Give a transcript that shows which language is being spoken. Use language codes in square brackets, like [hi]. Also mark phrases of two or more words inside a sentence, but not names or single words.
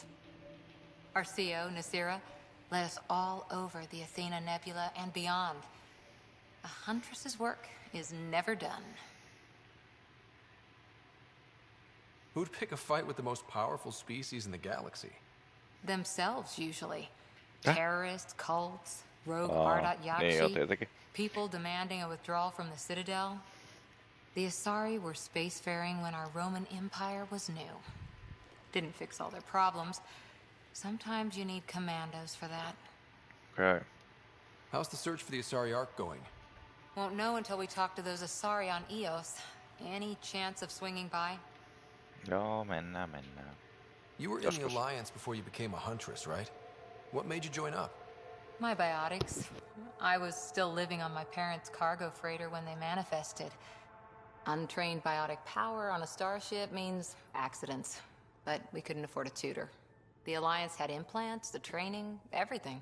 [en] Our CO, Nasira, led us all over the Athena Nebula and beyond. A huntress's work is never done. Who'd pick a fight with the most powerful species in the galaxy? Themselves, usually. Huh? Terrorists, cults, rogue Ardot [fi] niin joo, tietenkin. [en] people demanding a withdrawal from the Citadel. The Asari were spacefaring when our Roman Empire was new. Didn't fix all their problems. Sometimes you need commandos for that. Okay. How's the search for the Asari Ark going? Won't know until we talk to those Asari on Eos. Any chance of swinging by? [fi] Joo, mennään. [en] You were in the Alliance before you became a huntress, right? What made you join up? My biotics. I was still living on my parents' cargo freighter when they manifested. Untrained biotic power on a starship means accidents. But we couldn't afford a tutor. The Alliance had implants, the training, everything.